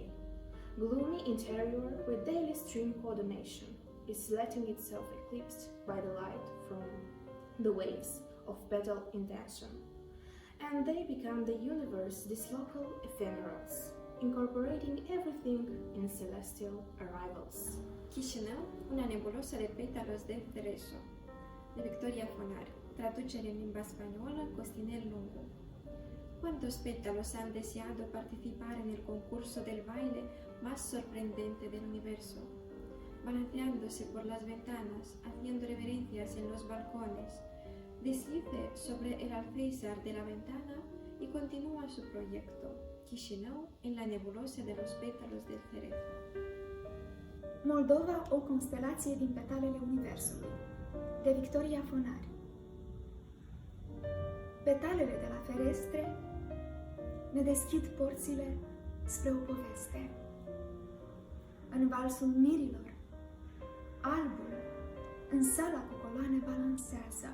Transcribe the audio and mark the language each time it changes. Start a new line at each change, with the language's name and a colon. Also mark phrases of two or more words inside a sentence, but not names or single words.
English: Gloomy interior with daily stream coordination is letting itself eclipsed by the light from the waves of petal intention. And they become the universe, these local ephemerals, incorporating everything in celestial arrivals.
Spanish: Chișinău, una nebulosă de pétalos de cerezo, de Victoria Fonar,
Romanian: traducere en limba
Spanish: española, Costinel Lungu. ¿Cuántos pétalos han deseado participar en el concurso del baile más sorprendente del universo? Balanceándose por las ventanas, haciendo reverencias en los balcones, deslice sobre el alféizar de la ventana y continúa su proyecto, Chișinău, en la nebulosa de los pétalos del cerezo.
Romanian: Moldova, o constelație din petalele Universului, de Victoria Fonar. Petalele de la ferestre ne deschid porțile spre o poveste. În valsul mirilor, albul în sala cu coloane balansează.